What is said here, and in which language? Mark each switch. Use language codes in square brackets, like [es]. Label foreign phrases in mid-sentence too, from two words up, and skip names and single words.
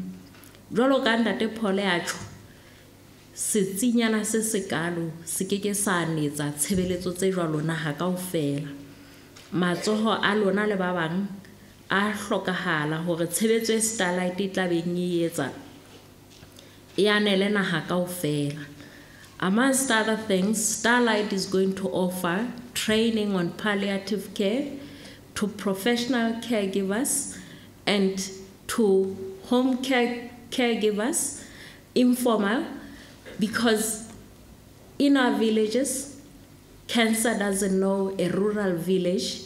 [st] Jwalo ka ntate Paul a tjho setsinyana se sekalo se keke sa netsa tshebeletso tse jwalo naha kaofela. Matsoho a lona le ba bang a hlokahala hore tshebetso e Starlight e tla beng e etsa e anele naha kaofela. [en] Amongst other things, Starlight is going to offer training on palliative care to professional caregivers and to home caregivers, informal, because in our villages, cancer doesn't know a rural village.